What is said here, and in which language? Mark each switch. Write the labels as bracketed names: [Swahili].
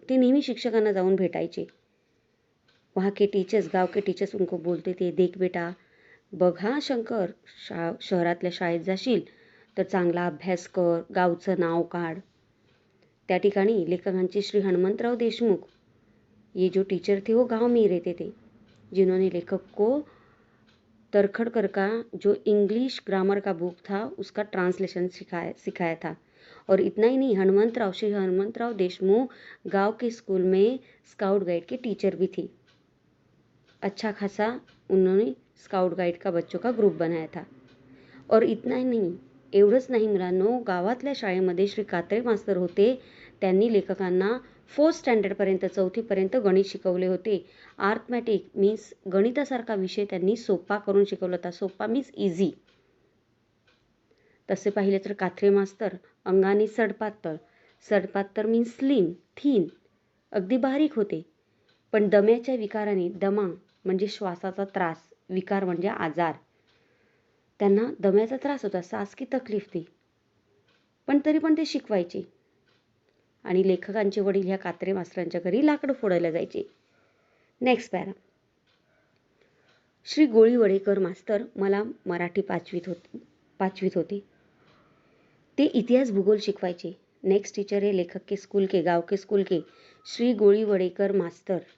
[Marathi] ते नेहमी शिक्षकांना जाऊन भेटायचे. [Hindi] वहाँ के टीचर्स, गाव के टीचर्स उनको बोलते थे, [Marathi] देख बेटा, बघ हा शंकर, शहरातल्या शाळेत जाशील तर चांगला अभ्यास कर, गावचं नाव काढ. त्या ठिकाणी लेखकांचे [Hindi] श्री हणमंतराव देशमुख ये जो टीचर थे वो गांव में ही रहते थे, जिन्होंने लेखक को तर्खडकर का जो इंग्लिश ग्रामर का बुक था उसका ट्रांसलेशन सिखाया था. और इतना ही नहीं, श्री हणमंतराव देशमुख गांव के स्कूल में स्काउट गाइड के टीचर भी थे. अच्छा खासा उन्होंने स्काउट गाइड का बच्चों का ग्रुप बनाया था. और इतना ही नहीं, [Marathi] एवढंच नाही मुलांनो, गावातल्या शाळेमध्ये श्री कात्रे मास्तर होते, त्यांनी लेखकांना 4th स्टँडर्डपर्यंत 4थीपर्यंत गणित शिकवले होते. अर्थमॅटिक मीन्स गणितासारखा विषय त्यांनी सोपा करून शिकवला होता. सोपा मीन्स इझी. तसे पाहिले तर कात्रे मास्तर अंगाने सडपातळ मीन्स स्लिम, थीन, अगदी बारीक होते. पण दम्याच्या विकाराने, दमा म्हणजे श्वासाचा त्रास, विकार म्हणजे आजार, त्यांना दम्याचा त्रास होता, [Hindi] सास की तकलीफ थी. [Marathi] पण तरी पण ते शिकवायचे. आणि लेखकांचे वडील ह्या कात्रे मास्तरांच्या घरी लाकडं फोडायला जायचे. Next para. श्री गोळीवडेकर मास्तर मला मराठी पाचवीत होते. ते इतिहास भूगोल शिकवायचे. [Hindi] नेक्स्ट टीचर है लेखक के स्कूल के, गांव के स्कूल के श्री गोळीवडेकर मास्तर.